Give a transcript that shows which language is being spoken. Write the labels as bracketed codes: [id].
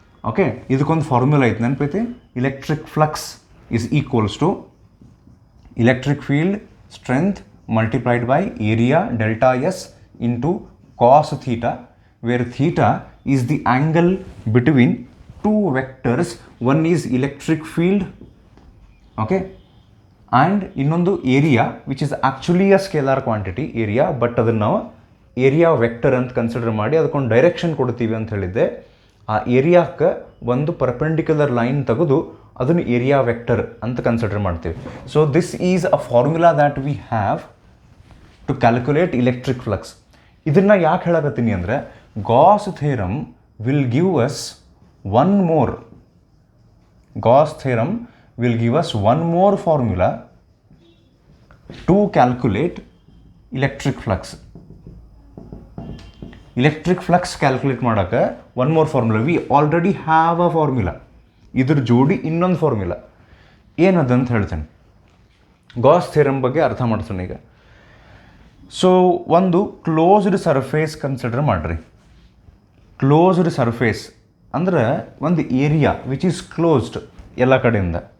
[kn] Okay, ಇದಕ್ಕೊಂದು formula ಐತೆ ನೆನಪೈತಿ. [en] electric flux is equals to electric field strength multiplied by area delta S into cos theta, where theta is the angle between two vectors. One is electric field, okay, and [kn] ಇನ್ನೊಂದು area [en] which is actually a scalar quantity [kn] area, but ಅದನ್ನು ನಾವು area vector ಅಂತ consider ಮಾಡಿ ಅದಕ್ಕೊಂದು direction ಕೊಡ್ತೀವಿ ಅಂತ ಹೇಳಿದ್ದೆ. ಆ ಏರಿಯಾಕ್ಕೆ ಒಂದು ಪರ್ಪೆಂಡಿಕ್ಯುಲರ್ ಲೈನ್ ತೆಗೆದು ಅದನ್ನು ಏರಿಯಾ ವೆಕ್ಟರ್ ಅಂತ ಕನ್ಸಿಡರ್ ಮಾಡ್ತೀವಿ. [en] So this is a formula that we have to calculate electric flux. [kn] ಇದನ್ನು ಯಾಕೆ ಹೇಳಕತ್ತೀನಿ ಅಂದರೆ Gauss theorem [en] Will give us one more Gauss theorem will give us one more formula to calculate electric flux. Electric flux calculate [kn] ಮಾಡೋಕ್ಕೆ [en] one more formula. We already have a formula. [kn] ಇದ್ರ ಜೋಡಿ ಇನ್ನೊಂದು formula ಏನದಂತ ಹೇಳ್ತೇನೆ. Gauss theorem ಬಗ್ಗೆ ಅರ್ಥ ಮಾಡ್ತಾನೆ ಈಗ. So ಒಂದು ಕ್ಲೋಸ್ಡ್ ಸರ್ಫೇಸ್ ಕನ್ಸಿಡರ್ ಮಾಡಿರಿ. ಕ್ಲೋಸ್ಡ್ ಸರ್ಫೇಸ್ ಅಂದ್ರೆ ಒಂದು ಏರಿಯಾ [en] which is closed [kn] ಎಲ್ಲ ಕಡೆಯಿಂದ.